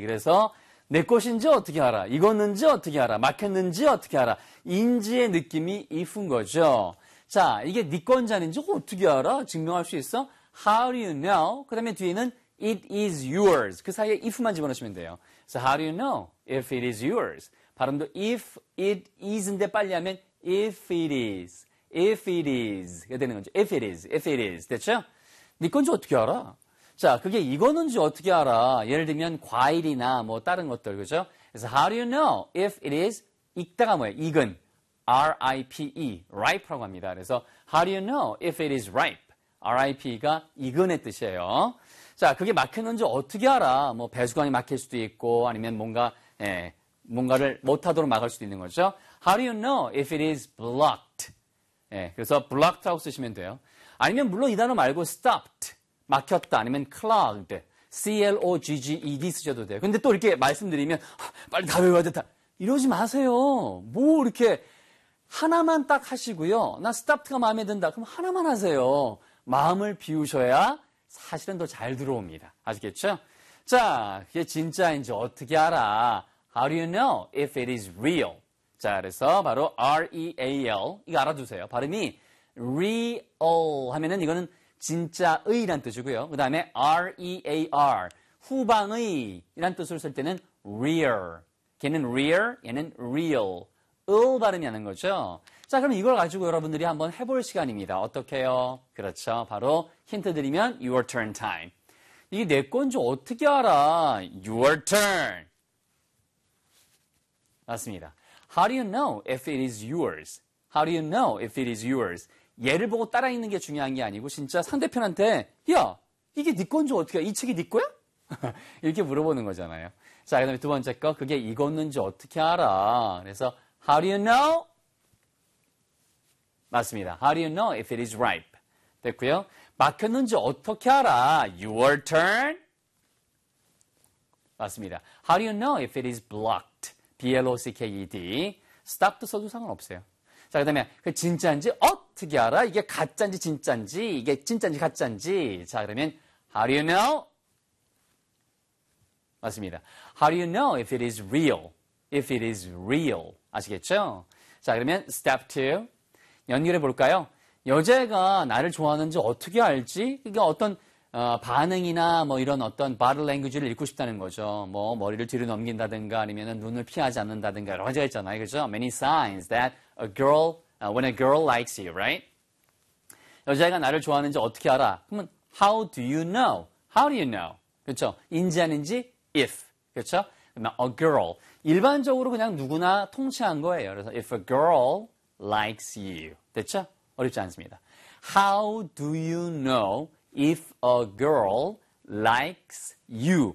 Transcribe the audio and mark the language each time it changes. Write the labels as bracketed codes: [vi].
[ko] 그래서 내 것인지 어떻게 알아? 익었는지 어떻게 알아? 막혔는지 어떻게 알아? 인지의 느낌이 if인 거죠. 자, 이게 네 권자인지 어떻게 알아? 증명할 수 있어? [en] How do you know? [ko] 그 다음에 뒤에는 [en] It is yours. [ko] 그 사이에 if만 집어넣으시면 돼요. [en] So how do you know if it is yours? [ko] 발음도 [en] if it is [ko] 인데 빨리 하면 if it is. [en] If it is. [ko] 이게 되는 거죠. [en] If it is. If it is. [ko] 됐죠? 네 건지 어떻게 알아? 자, 그게 이거는지 어떻게 알아? 예를 들면 과일이나 뭐 다른 것들. 그죠? [en] So how do you know if it is? [ko] 익다가 뭐예요? 익은. [en] R-I-P-E. Ripe라고 [ko] 합니다. 그래서 [en] how do you know if it is ripe? [ko] R-I-P-E가 익은의 뜻이에요. 자, 그게 막혔는지 어떻게 알아? 뭐 배수관이 막힐 수도 있고 아니면 뭔가 뭔가를 못하도록 막을 수도 있는 거죠. [en] How do you know if it is blocked? [ko] 예, 그래서 blocked라고 쓰시면 돼요. 아니면 물론 이 단어 말고 stopped, 막혔다 아니면 clogged, C-L-O-G-G-E-D 쓰셔도 돼요. 근데 또 이렇게 말씀드리면 빨리 다 외워야 된다. 이러지 마세요. 뭐 이렇게 하나만 딱 하시고요. 나 stopped가 마음에 든다. 그럼 하나만 하세요. 마음을 비우셔야 사실은 더 잘 들어옵니다. 아시겠죠? 자, 그게 진짜인지 어떻게 알아? [en] How do you know if it is real? [ko] 자, 그래서 바로 R-E-A-L 이거 알아두세요. 발음이 real 하면은 이거는 진짜의란 뜻이고요. 그 다음에 R-E-A-R 후방의 이란 뜻을 쓸 때는 rear. 걔는 rear, 얘는 real. 을 발음이 하는 거죠. 자, 그럼 이걸 가지고 여러분들이 한번 해볼 시간입니다. 어떻게요? 그렇죠. 바로 힌트 드리면 [en] your turn time. [ko] 이게 내 건지 어떻게 알아? [en] Your turn. [ko] 맞습니다. [en] How do you know if it is yours? How do you know if it is yours? [ko] 얘를 보고 따라 읽는 게 중요한 게 아니고 진짜 상대편한테 야, 이게 네 건지 어떻게 알아? 이 책이 네 거야? 이렇게 물어보는 거잖아요. 자, 그 다음에 두 번째 거. 그게 익었는지 어떻게 알아? 그래서 [en] How do you know? [ko] 맞습니다. [en] How do you know if it is ripe? [ko] 됐고요. 막혔는지 어떻게 알아? [en] Your turn? [ko] 맞습니다. [en] How do you know if it is blocked? [ko] B-L-O-C-K-E-D. Stopped 써도 상관없어요. 자, 그 다음에 그 진짜인지 어떻게 알아? 이게 가짜인지 진짜인지 이게 진짜인지 가짜인지. 자, 그러면 [en] How do you know? [ko] 맞습니다. [en] How do you know if it is real? If it is real. [ko] 아시겠죠? 자, 그러면 step 2. 연결해 볼까요? 여자애가 나를 좋아하는지 어떻게 알지? 그러니까 어떤 반응이나 뭐 이런 어떤 바디 랭귀지를 읽고 싶다는 거죠. 뭐 머리를 뒤로 넘긴다든가 아니면은 눈을 피하지 않는다든가 여러 가지가 있잖아요. 그렇죠? [en] Many signs that a girl when a girl likes you, right? [ko] 여자애가 나를 좋아하는지 어떻게 알아? 그러면 [en] how do you know? How do you know? [ko] 그렇죠? 인지 아닌지 if. 그렇죠? A girl. 일반적으로 그냥 누구나 통치한 거예요. 그래서 [en] if a girl likes you. [ko] 됐죠? 어렵지 않습니다. [en] How do you know if a girl likes you?